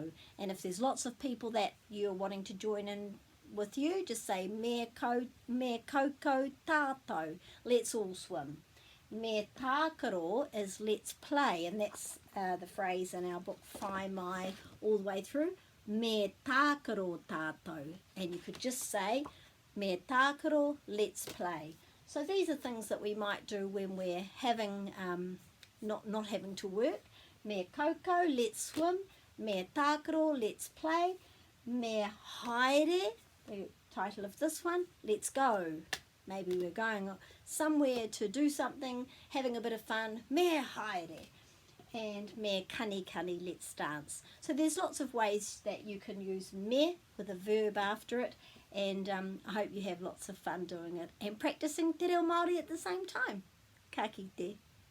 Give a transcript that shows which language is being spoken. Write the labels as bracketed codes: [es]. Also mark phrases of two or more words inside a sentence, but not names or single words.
[en] And if there's lots of people that you're wanting to join in with you, just say [mi] me koko tātou, [en] let's all swim. [mi] Me tākaro [en] is let's play, and that's the phrase in our book Whai Mai all the way through. [mi] Me tākaro tātou, [en] and you could just say [mi] me tākaro, [en] let's play. So these are things that we might do when we're having not having to work. [mi] Me koko, [en] let's swim. [mi] Me tākaro, [en] let's play. [mi] Me haere, [en] the title of this one, let's go. Maybe we're going somewhere to do something, having a bit of fun. [mi] Me haere. [en] And [mi] me kani kani, [en] let's dance. So there's lots of ways that you can use me with a verb after it, and I hope you have lots of fun doing it and practicing [mi] te reo Māori [en] at the same time. [mi] Ka kite.